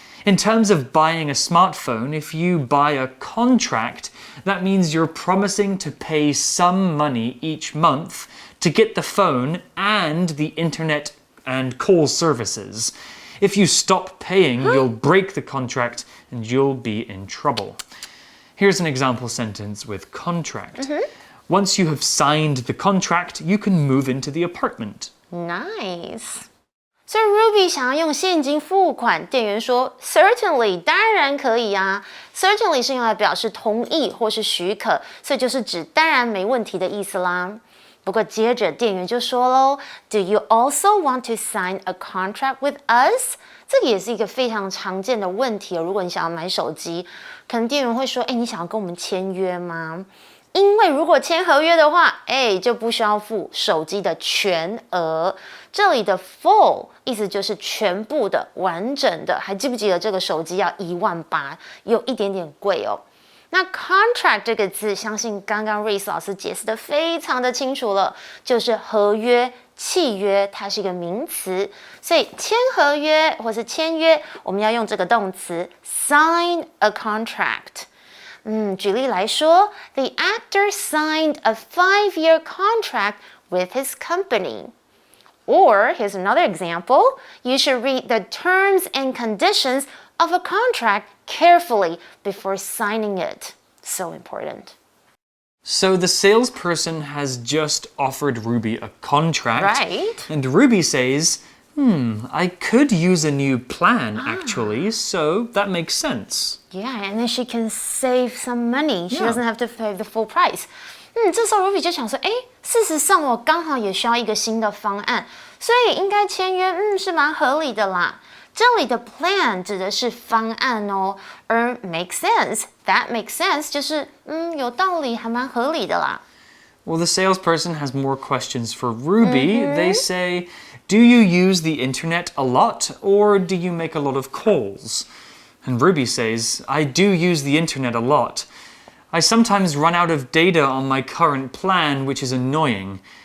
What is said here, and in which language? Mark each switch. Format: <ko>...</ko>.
<en>In terms of buying a smartphone, if you buy a contract, that means you're promising to pay some money each month to get the phone and the internet and call services. If you stop paying, you'll break the contract and you'll be in trouble. Here's an example sentence with contract. Once you have signed the contract, you can move into the apartment. Nice.</en> <zh>所以 Ruby 想要用现金付款，店员说 Certainly 当然可以啊。 Certainly 是用来表示同意或是许可，所以就是指当然没问题的意思啦。不过接着店员就说咯</zh> <en>Do you also want to sign a contract with us?</en> <zh>这个也是一个非常常见的问题哦。如果你想要买手机，可能店员会说，哎，你想要跟我们签约吗？因为如果签合约的话，就不需要付手机的全额。这里的 full 意思就是全部的、完整的。还记不记得这个手机要18000，有一点点贵哦。那 contract 这个字，相信刚刚 Reese 老师解释的非常的清楚了，就是合约、契约，它是一个名词，所以签合约或是签约，我们要用这个动词</zh> <en>sign a contract。</en> <zh>举例来说</zh> <en>，The actor signed a 5-year contract with his company. Or, here's another example. You should read the terms and conditions of a contract carefully before signing it. So important. So the salesperson has just offered Ruby a contract. Right. And Ruby says, I could use a new plan, actually, so that makes sense. Yeah, and then she can save some money. She Yeah. doesn't have to pay the full price.</en> <zh>这时候 Ruby 就想说，事实上我刚好也需要一个新的方案，所以应该签约，是蛮合理的啦。这里的 plan 指的是方案哦，而</zh> <en>make sense, that makes sense</en> <zh>就是有道理，还蛮合理的啦。</zh> <en>Well, the salesperson has more questions for Ruby. They say, do you use the internet a lot, or do you make a lot of calls? And Ruby says, I do use the internet a lot. I sometimes run out of data on my current plan, which is annoying.</en>